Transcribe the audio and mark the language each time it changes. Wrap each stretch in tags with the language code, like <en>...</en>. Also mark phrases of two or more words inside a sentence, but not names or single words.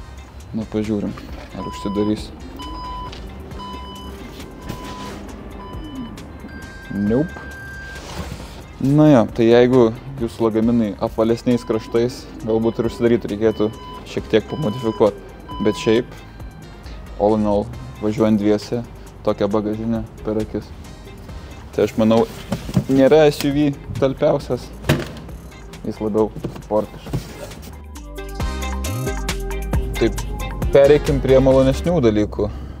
<lt>Na, pažiūrim, ar užsidarys. Nope. Na jo, tai jeigu jūsų lagaminai apvalesniais kraštais, galbūt ir užsidaryti reikėtų šiek tiek pamodifikuoti. Bet šiaip,</lt> <en>all in all,</en> <lt>važiuojant dviese, tokią bagažinę per akis. Tai aš manau, nėra SUV talpiausias, jis labiau sportiškas. Taip, pereikim prie malonesnių dalykų.</lt>